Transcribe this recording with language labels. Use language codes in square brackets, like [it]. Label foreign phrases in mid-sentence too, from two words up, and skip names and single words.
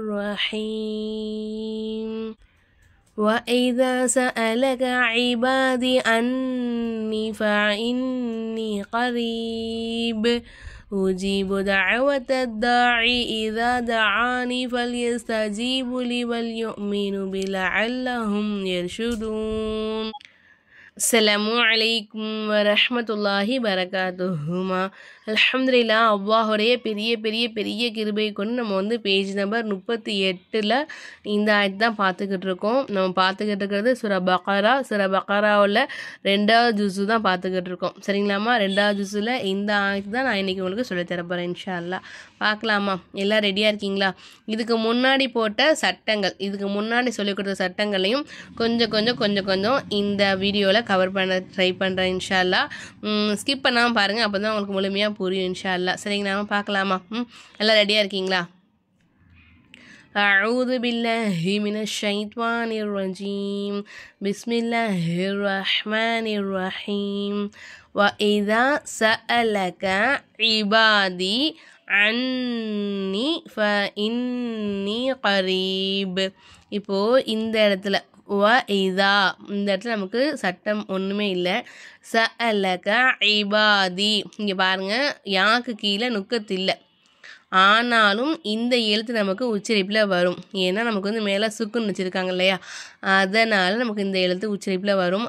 [ar] الرحيم وإذا سألك عبادي أني فإني قريب أجيب دعوة الداعي إذا دعاني فليستجيبوا لي وليؤمنوا بي لعلهم يرشدون. السلام عليكم ورحمة الله بركاتهما. [ta] அல்ஹம்துலில்லாஹ், அல்லாஹுடைய பெரிய பெரிய பெரிய கிருபை கொண்டு நம்ம வந்து [en] page number [ta] 38 இந்த ஆயத்து தான் பார்த்துக்கிட்டு இருக்கோம். நம்ம பார்த்துக்கிட்டு இருக்கிறது சூரா பக்ராவில் 2வது ஜுஸு தான் பார்த்துக்கிட்டு இருக்கோம். சரிங்களாம்மா? 2வது ஜுஸில் இந்த ஆயத்து தான் நான் இன்றைக்கி உங்களுக்கு சொல்லித்தர போகிறேன் [ar] إن شاء الله. [ta] பார்க்கலாமா? எல்லாம் ரெடியாக இருக்கீங்களா? இதுக்கு முன்னாடி போட்ட சட்டங்கள், இதுக்கு முன்னாடி சொல்லிக் கொடுத்த சட்டங்களையும் கொஞ்சம் கொஞ்சம் இந்த வீடியோவில் கவர் பண்ண ட்ரை பண்ணுறேன் [ar] إن شاء الله. [ta] ஸ்கிப் பண்ணாமல் பாருங்கள், அப்போ தான் உங்களுக்கு முழுமையாக புரியும் [ar] إن شاء الله. [ta] சரிங்களா? பார்க்கலாமா? எல்லாம் ரெடியாக இருக்கீங்களா? [ar] أعوذ بالله من الشيطان الرجيم بسم الله الرحمن الرحيم وإذا سألك عبادي عني فإني قريب. [ta] இப்போது இந்த இடத்துல இதா, இந்த இடத்துல நமக்கு சட்டம் ஒன்றுமே இல்லை. [ar] سألك عبادي, [ta] இங்கே பாருங்கள், யாக்கு கீழே நுக்கத்து இல்லை. ஆனாலும் இந்த எழுத்து நமக்கு உச்சரிப்பில் வரும். ஏன்னா நமக்கு வந்து மேலே சுக்குன்னு வச்சுருக்காங்க இல்லையா, அதனால் நமக்கு இந்த எழுத்து உச்சரிப்பில் வரும்.